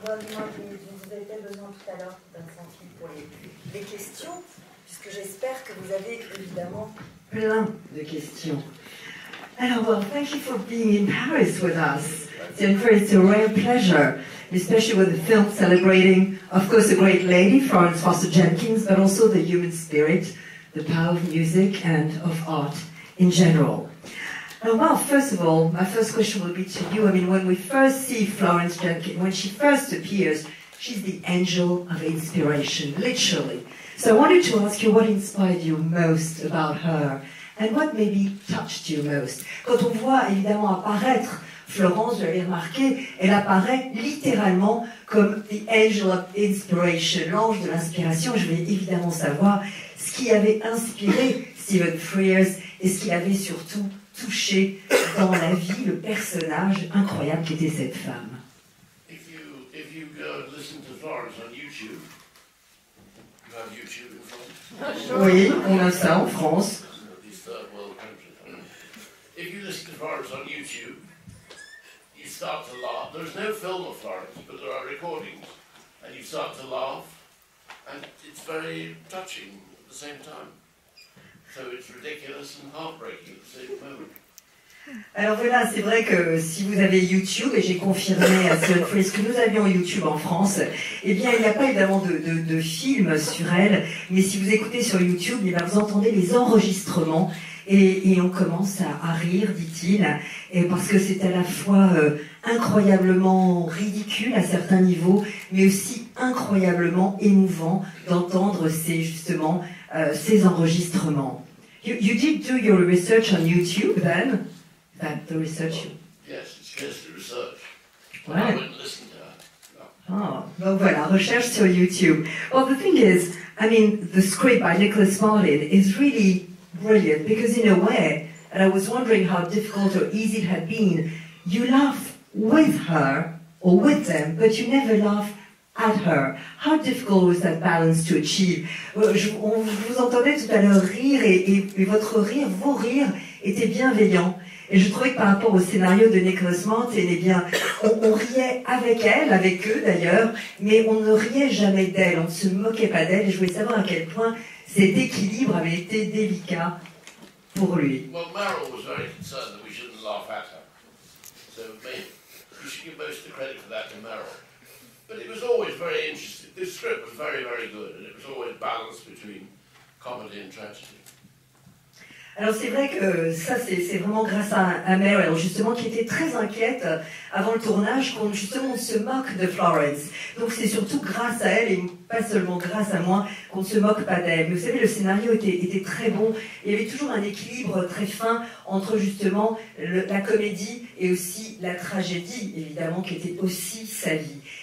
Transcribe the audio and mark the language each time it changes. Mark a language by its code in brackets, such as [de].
[fr] Well, moi, je vous avais peut-être besoin tout à l'heure d'un centime pour les questions, puisque j'espère que vous avez évidemment plein de questions. [en] Alors, well, thank you for being in Paris with us. Jennifer, it's a rare pleasure, especially with the film celebrating, of course, a great lady, Florence Foster Jenkins, but also the human spirit, the power of music and of art in general. Well, first of all, my first question will be to you. I mean, when we first see Florence Jenkins, when she first appears, she's the angel of inspiration, literally. So I wanted to ask you what inspired you most about her, and what maybe touched you most. [fr] Quand on voit évidemment apparaître Florence, vous l'avez remarqué, elle apparaît littéralement comme [en] the angel of inspiration, [fr] l'ange de l'inspiration. Je vais évidemment savoir ce qui avait inspiré Stephen Frears et ce qui avait surtout touché dans la vie le personnage incroyable qu'était cette femme. [en] If you go and listen to Florence on YouTube, you have YouTube in France? [fr] Oui, on a ça en France. [en] These third world countries. If you listen to Florence on YouTube, you start to laugh. There's no film of Florence, but there are recordings, and you start to laugh, and it's very touching at the same time. So it's ridiculous and heartbreaking at the same moment. [fr] Alors voilà, c'est vrai que si vous avez YouTube, et j'ai confirmé à Stephen Frears que nous avions YouTube en France, eh bien il n'y a pas évidemment de film sur elle, mais si vous écoutez sur YouTube, eh bien, vous entendez les enregistrements, et on commence à rire, dit-il, et parce que c'est à la fois incroyablement ridicule à certains niveaux, mais aussi incroyablement émouvant d'entendre justement ces enregistrements. [en] You did do your research on YouTube then? That the research? Yes, it's just the research. [fr] Ouais. [en] I wouldn't listen to her. No. [fr] Oh, donc voilà, recherche sur YouTube. [en] Well, the thing is, I mean, the script by Nicholas Martin is really brilliant because in a way, and I was wondering how difficult or easy it had been, you laugh with her or with them, but you never laugh at her. How difficult was that balance to achieve? [fr] On vous entendait tout à l'heure rire et votre rire, vos rires étaient bienveillants. Et je trouvais que par rapport au scénario de Nicholas Martin, eh bien, on riait avec elle, avec eux d'ailleurs, mais on ne riait jamais d'elle, on ne se moquait pas d'elle. Et je voulais savoir à quel point cet équilibre avait été délicat pour lui. [en] Well, Meryl was very concerned that we shouldn't laugh at her. So maybe you should give most of the credit for that to Meryl. But it was always very interesting. This script was very, very good, and it was always balanced between comedy and tragedy. [fr] Alors c'est vrai que ça c'est vraiment grâce à Meryl justement qui était très inquiète avant le tournage qu'on justement se moque de Florence. Donc c'est surtout grâce à elle et pas seulement grâce à moi qu'on ne se moque pas d'elle. Mais vous savez le scénario était très bon. Il y avait toujours un équilibre très fin entre justement la comédie et aussi la tragédie évidemment qui était aussi sa vie.